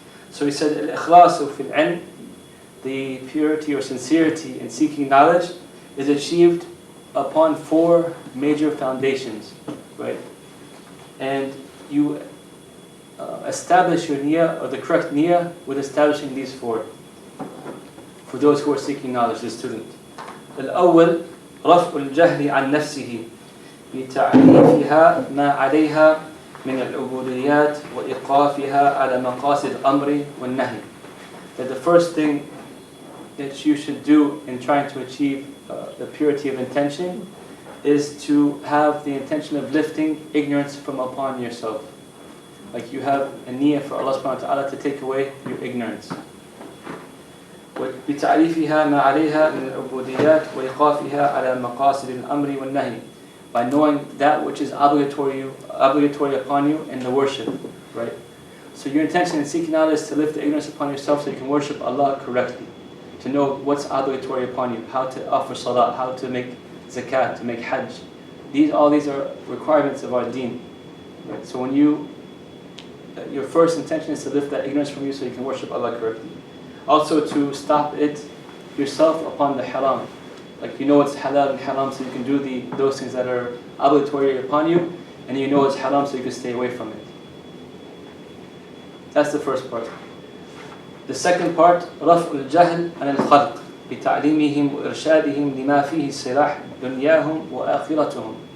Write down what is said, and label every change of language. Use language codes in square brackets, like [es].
[en] So he said, [ar] الْإِخْلَاصُ فِي الْعِلْمِ, [en] the purity or sincerity in seeking knowledge, is achieved upon four major foundations, right? And you establish your niyyah, or the correct niyyah, with establishing these four. For those who are seeking knowledge, the student. [ar] الأول رفع الجهل عن نفسه بتعريفها ما عليها من العبوديات وإيقافها على مقاصد الأمر والنهي. [en] That the first thing that you should do in trying to achieve the purity of intention is to have the intention of lifting ignorance from upon yourself. Like you have a niyyah for Allah subhanahu wa ta'ala to take away your ignorance. [ar] بتعريفها ما عليها من العبوديات وإيقافها على مقاصد الأمر والنهي. [en] By knowing that which is obligatory upon you in the worship, right? So your intention in seeking knowledge is to lift the ignorance upon yourself so you can worship Allah correctly. To know what's obligatory upon you, how to offer salah, how to make zakat, to make hajj. All these are requirements of our deen. Right? So when your first intention is to lift that ignorance from you so you can worship Allah correctly. Also to stop it yourself upon the haram. Like you know it's halal and haram, so you can do those things that are obligatory upon you, and you know it's haram, so you can stay away from it. That's the first part. The second part, [ar] رفع الجهل عن الخلق بتعليمهم وإرشادهم لما فيه صلاح دنياهم وآخرتهم.